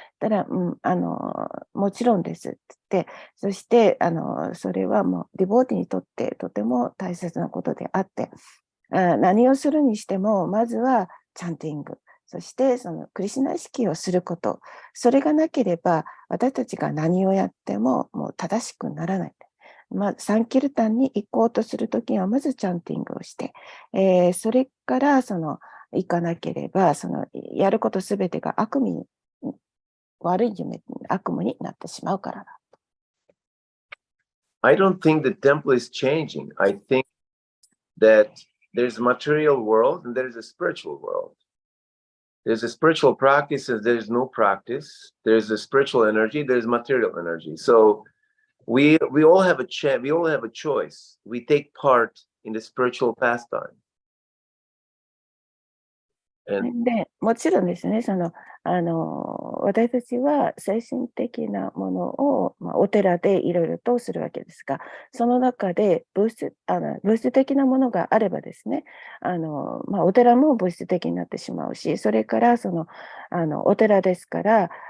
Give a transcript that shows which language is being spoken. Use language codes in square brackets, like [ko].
[ja] たら、もちろんですって言って、そしてそれはもうディボーティにとってとても大切なことであって、何をするにしてもまずはチャンティング、そしてそのクリシュナ意識をすること、それがなければ私たちが何をやってももう正しくならない。サンキルタンに行こうとするときはまずチャンティングをして、それから行かなければやることすべてが悪い夢、悪夢になってしまうからだ。 [en] I don't think the temple is changing. I think that there's a material world and there's a spiritual world. There's a spiritual practice and there's no practice. There's a spiritual energy, there's material energy. So we all have a choice. We take part in the spiritual pastime. [ja] でもちろんですね、私たちは精神的なものを、お寺でいろいろとするわけですが、その中で物質的なものがあればですね、お寺も物質的になってしまうし、それからお寺ですから、